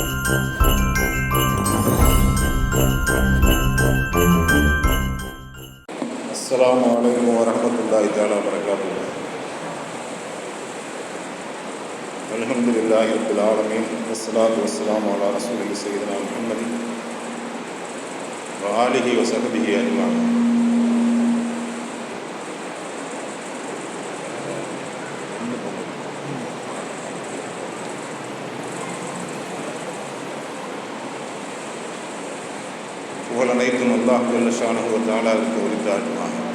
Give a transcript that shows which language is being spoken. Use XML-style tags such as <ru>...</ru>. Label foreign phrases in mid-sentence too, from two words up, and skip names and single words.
<ar>السلام عليكم ورحمة الله تعالى وبركاته. الحمد لله رب العالمين والصلاة والسلام على رسوله سيدنا محمد وآله وصحبه أجمعين.</ar> <ta>புகழ் அனைத்தும் அல்லாஹ்</ta> <ar>جل شأنه و تعالى</ar> <ta>உரித்தாகுமாக.</ta>